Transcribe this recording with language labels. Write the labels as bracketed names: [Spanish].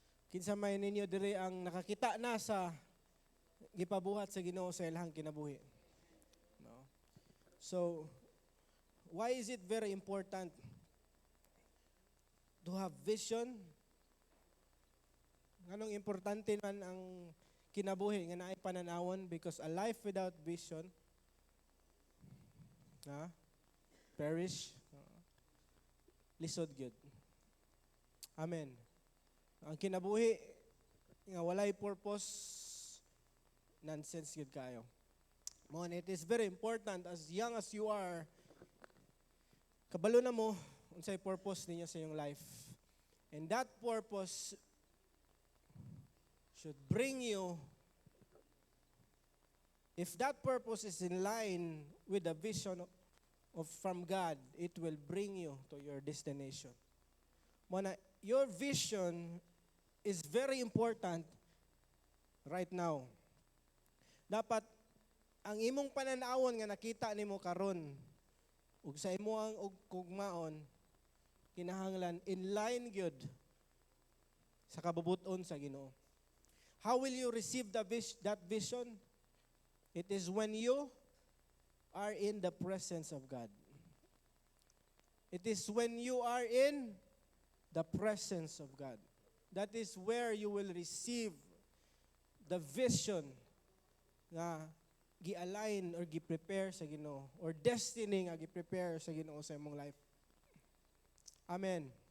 [Cebuano] Kinsa man ninyo dire ang nakakita na sa gipabuhat sa Ginoo sa ilang kinabuhi. No? [English] So, why is it very important to have vision? [Cebuano] Anong importante man ang kinabuhi nga naay pananawon? [English] Because a life without vision perish, [Cebuano] lisod gyud. [English] Amen. [Cebuano] Ang kinabuhi nga walay purpose, nonsense gyud kayo. [English] It is very important as young as you are, [Cebuano] kabalo na mo unsay purpose ninyo sa iyong life. [English] And that purpose should bring you, if that purpose is in line with the vision from God, it will bring you to your destination. Your vision is very important right now. [Cebuano] Dapat ang imong pananawon nga nakita nimo karon ug sa imong ugmaon kinahanglan in line gyud sa kabubuton sa Ginoo. [English] How will you receive that vision? It is when you are in the presence of God. It is when you are in the presence of God. That is where you will receive the vision [Cebuano] nga gi-align or gi-prepare sa Ginoo, [English] or destiny [Cebuano] nga gi-prepare sa Ginoo sa imong life. [English] Amen.